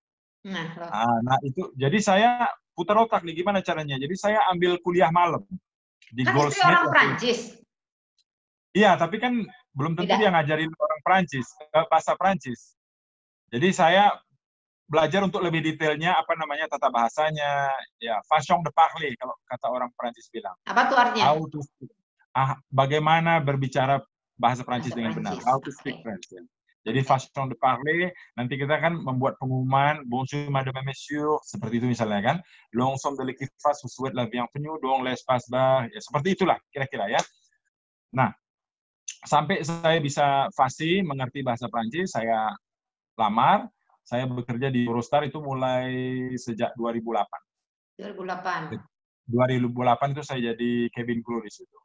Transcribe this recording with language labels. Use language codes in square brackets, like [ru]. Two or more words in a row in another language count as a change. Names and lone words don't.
[id] Nah itu, jadi saya putar otak nih gimana caranya. Jadi saya ambil kuliah malam di Goldsmith. Kan itu orang Perancis. Iya, tapi kan belum tentu dia ngajarin orang Perancis bahasa Perancis. Jadi saya belajar untuk lebih detailnya apa namanya tata bahasanya, ya [fr] façon de parler [id] kalau kata orang Perancis bilang. Apa tuh artinya? Bagaimana berbicara bahasa Prancis dengan benar. [en] How to speak French. [id] Ya. Jadi [fr] façon de parler, [id] nanti kita kan membuat pengumuman, [fr] bonjour madame et messieurs, [id] seperti itu misalnya kan. [fr] L'ensemble de l'équipe vous souhaite la bienvenue, donc l'espace bar, [id] ya seperti itulah kira-kira ya. Nah, sampai saya bisa fasih, mengerti bahasa Prancis, saya lamar, saya bekerja di Eurostar itu mulai sejak 2008. 2008 itu saya jadi [en] cabin crew [id] di situ.